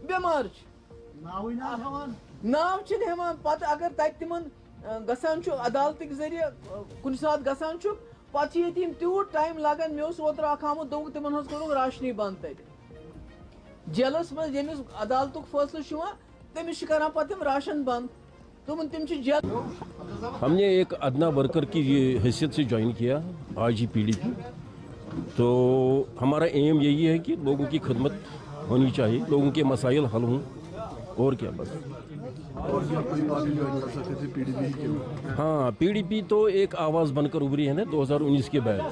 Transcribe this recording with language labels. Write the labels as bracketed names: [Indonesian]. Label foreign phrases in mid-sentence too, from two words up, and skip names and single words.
[Kashmiri] بٮ۪مار چھِ ناو چھِنہٕ ہٮ۪وان پتہٕ اگر تتہِ تِمن گژھان چھُ عدالتٕکۍ ذٔریعہٕ کُنہِ ساتہٕ گژھان چھُکھ پتہٕ چھِ ییٚتہِ یِم تیوٗت ٹایم لگان. مےٚ اوس اوترٕ اکھ آمُت دوٚپُکھ تِمن حظ کوٚرُکھ راشنٕے بنٛد تتہِ جیلس منٛز. ییٚمِس عدالتُک فٲصلہٕ چھُ یِوان تٔمِس چھِ کران پتہٕ تِم راشن بنٛد. تِم چھِ جیل. [Urdu] ہم نے ایک ادنا ورکر کی حیثیت سے جوائن کیا آج ہی پی ڈی پی. تو ہمارا ایم یہی ہے کہ لوگوں کی خدمت ہونی چاہیے, لوگوں کے مسائل حل ہوں اور کیا بس. ہاں پی ڈی پی تو ایک آواز بن کر ابھری ہے نا 2019 کے بعد.